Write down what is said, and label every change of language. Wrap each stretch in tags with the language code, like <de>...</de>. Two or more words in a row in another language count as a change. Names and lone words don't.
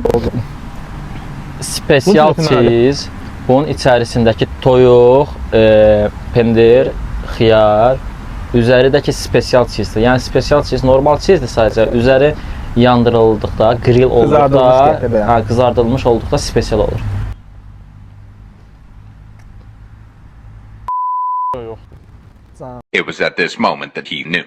<en>Spesial cheese.</en> <az>Bunun içərisindəki toyuq, pendir, xiyar, üzəridəki</az> <en>spesial cheese-dir.</en> <az>Yəni</az> <en>spesial cheese</en> <az>normal cheese-dir sadəcə. Üzəri yandırıldıqda, grill olduqda, qızardılmış olduqda spesial olur.</az> <en>It was at this moment that he knew.</en>